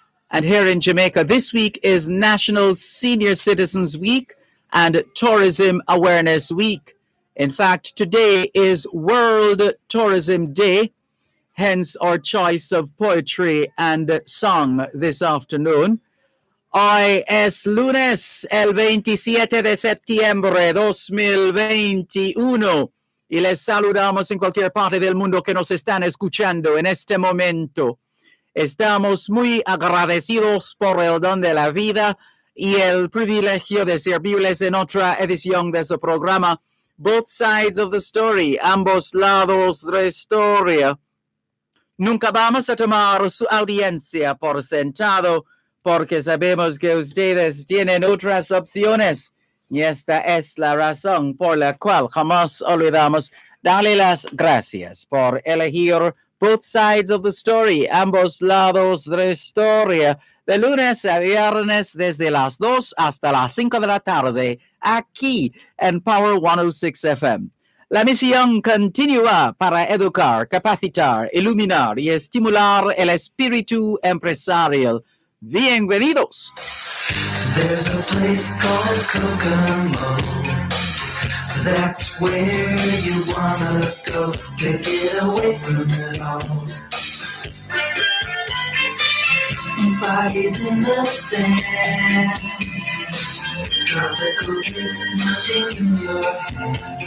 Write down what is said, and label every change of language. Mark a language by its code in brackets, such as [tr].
[en] And here in Jamaica, this week is National Senior Citizens Week and Tourism Awareness Week. In fact, today is World Tourism Day, hence our choice of poetry and song this afternoon. [es] Hoy es lunes, el 27 de septiembre 2021. Y les saludamos en cualquier parte del mundo que nos están escuchando en este momento. Estamos muy agradecidos por el don de la vida y el privilegio de servirles en otra edición de su programa, Both Sides of the Story, ambos lados de la historia. Nunca vamos a tomar su audiencia por sentado, porque sabemos que ustedes tienen otras opciones. Y esta es la razón por la cual jamás olvidamos darle las gracias por elegir Both Sides of the Story, ambos lados de la historia, de lunes a viernes desde las 2 hasta las 5 de la tarde, aquí en Power 106 FM. La misión continúa para educar, capacitar, iluminar y estimular el espíritu empresarial. Bienvenidos. [en] There's a place called Kokomo. That's where you wanna go to get away from it all. Bodies in the sand, tropical dreams melting in your hand.